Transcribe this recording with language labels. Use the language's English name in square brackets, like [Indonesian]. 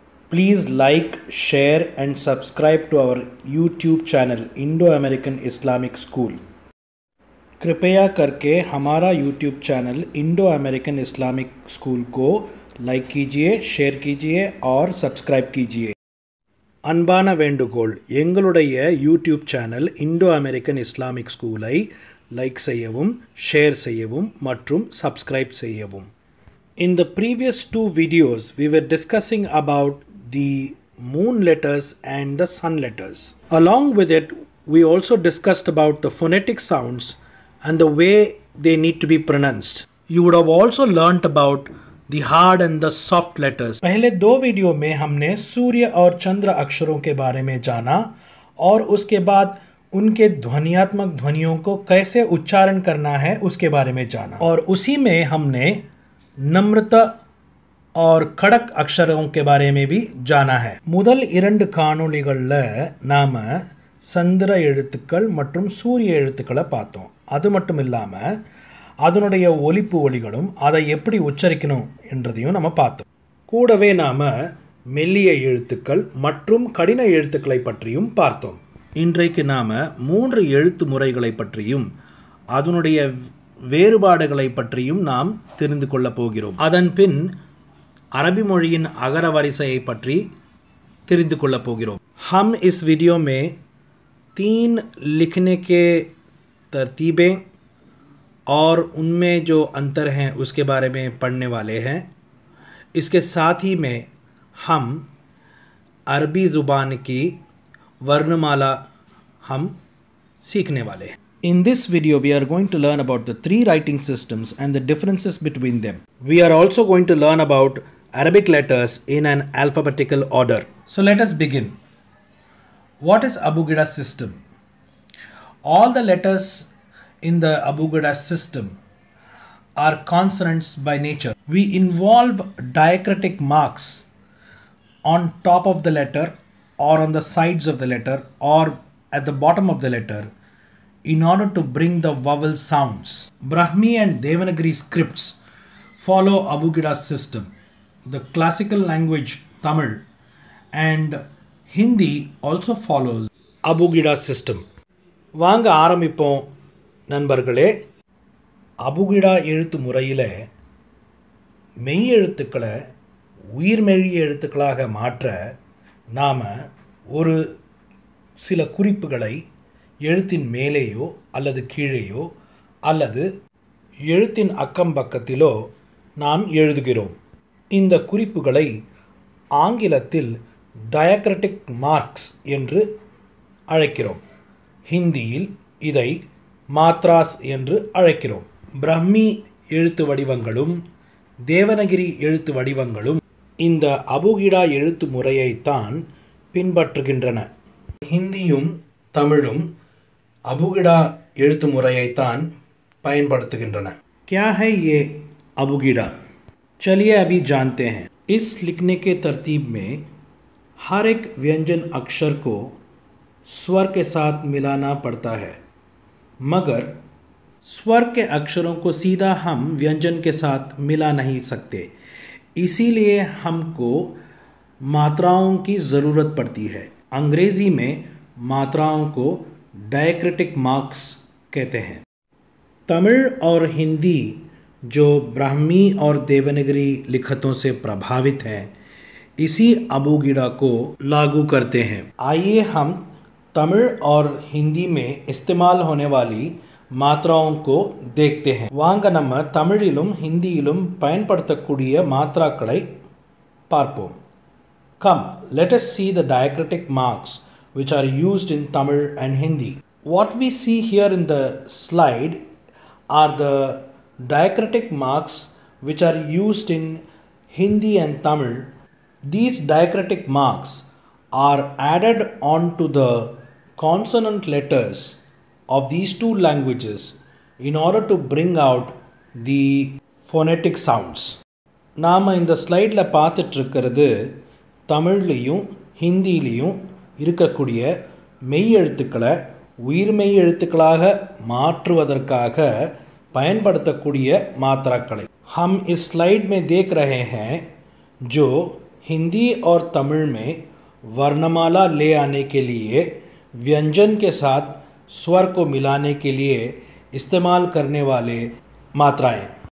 [English] Please like, share and subscribe to our YouTube channel Indo-American Islamic School। [Hindi] कृपया करके हमारा YouTube channel Indo American Islamic school को like कीजिए, share कीजिए और सब्सक्राइब कीजिए। [Tamil] அன்பான வேண்டுகோள், எங்களுடைய YouTube channel Indo American Islamic ஸ்கூலை லைக் செய்யவும், ஷேர் செய்யவும் மற்றும் சப்ஸ்கிரைப் செய்யவும். [English] In the previous two videos, we were discussing about the moon letters and the sun letters. Along with it, we also discussed about the phonetic sounds and the way they need to be pronounced. You would have also learnt about the hard and the soft letters. [Hindi] पहले दो video में हमने सूर्य और चंद्र अक्षरों के बारे में जाना और उसके बाद उनके ध्वनियात्मक ध्वनियों को कैसे उच्चारण करना है उसके बारे में जाना, और उसी में हमने नम्रता और खड़क अक्षरों के बारे में भी जाना है. [Tamil] முதல் இரண்டு காணொளிகள்ல நாம சந்திர எழுத்துக்கள் மற்றும் சூரிய எழுத்துக்களை பார்த்தோம். அது மட்டும் இல்லாம அதனுடைய ஒலிப்பு ஒலிகளும் அதை எப்படி உச்சரிக்கணும் என்றதையும் நம்ம பார்த்தோம். கூடவே நாம் மெல்லிய எழுத்துக்கள் மற்றும் கடின எழுத்துக்களை பற்றியும் பார்த்தோம். இன்றைக்கு நாம் 3 எழுத்து முறைகளை பற்றியும் அதனுடைய வேறுபாடுகளை பற்றியும் நாம் தெரிந்து கொள்ளப் போகிறோம். அதன் பின் அரபி மொழியின் அகர வரிசையை பற்றி தெரிந்து கொள்ளப் போகிறோம். [Hindi] हम इस वीडियो में 3 लिखने के तरतीबें और उनमें जो अंतर हैं उसके बारे में पढ़ने वाले हैं. इसके साथ ही में हम अरबी ज़ुबान की वर्णमाला हम सीखने वाले हैं. [English] In this video we are going to learn about the 3 writing systems and the differences between them. We are also going to learn about Arabic letters in an alphabetical order. So let us begin. What is Abugida system? All the letters in the Abugida system are consonants by nature. We involve diacritic marks on top of the letter or on the sides of the letter or at the bottom of the letter in order to bring the vowel sounds. Brahmi and Devanagari scripts follow Abugida system. The classical language Tamil and Hindi also follows Abugida system. [Tamil] வாங்க ஆரம்பிப்போம் நண்பர்களே. அபுகிடா எழுத்து முறையில் மெய் எழுத்துக்களை உயிர்மெழி எழுத்துக்களாக மாற்ற நாம் ஒரு சில குறிப்புகளை எழுத்தின் மேலேயோ அல்லது கீழேயோ அல்லது எழுத்தின் அக்கம் பக்கத்திலோ நாம் எழுதுகிறோம். இந்த குறிப்புகளை ஆங்கிலத்தில் டயக்ரிட்டிக் மார்க்ஸ் என்று அழைக்கிறோம். ஹிந்தியில் இதை மாத்ராஸ் என்று அழைக்கிறோம். பிரம்மி எழுத்து வடிவங்களும் தேவனகிரி எழுத்து வடிவங்களும் இந்த அபுகிடா எழுத்து முறையைத்தான் பின்பற்றுகின்றன. ஹிந்தியும் தமிழும் அபுகிடா எழுத்து முறையைத்தான் பயன்படுத்துகின்றன. [Hindi] क्या है ये अबुगिडा? चलिए अभी जानते हैं. इस लिखने के तरतीब में हर एक व्यंजन अक्षर को स्वर के साथ मिलाना पड़ता है, मगर स्वर के अक्षरों को सीधा हम व्यंजन के साथ मिला नहीं सकते. इसीलिए हमको मात्राओं की ज़रूरत पड़ती है. अंग्रेज़ी में मात्राओं को डायक्रिटिक मार्क्स कहते हैं. तमिल और हिंदी जो ब्राह्मी और देवनागरी लिखतों से प्रभावित हैं, इसी अबुगिडा को लागू करते हैं. आइए हम तमिल और हिंदी में इस्तेमाल होने वाली மாத்ராओं को देखते हैं. [Tamil] வாங்க நம்ம தமிழிலும் ஹிந்தியிலும் பயன்படுத்தக்கூடிய மாத்ராக்களை பார்ப்போம். [English] Come, let us see the diacritic marks which are used in Tamil and Hindi. What we see here in the slide are the diacritic marks which are used in Hindi and Tamil. These diacritic marks are added onto the consonant letters of these two languages in order to bring out the phonetic sounds. [Tamil] நாம் இந்த ஸ்லைடில் பார்த்துட்ருக்கிறது தமிழ்லையும் ஹிந்திலையும் இருக்கக்கூடிய மெய் எழுத்துக்களை உயிர்மெய் எழுத்துக்களாக மாற்றுவதற்காக பயன்படுத்தக்கூடிய மாत्राக்களை [Hindi] हम इस स्लाइड में देख रहे हैं जो हिंदी और तमिल में वर्णमाला ले आने के लिए व्यंजन के साथ स्वर को मिलाने के लिए इस्तेमाल करने वाले मात्राएं।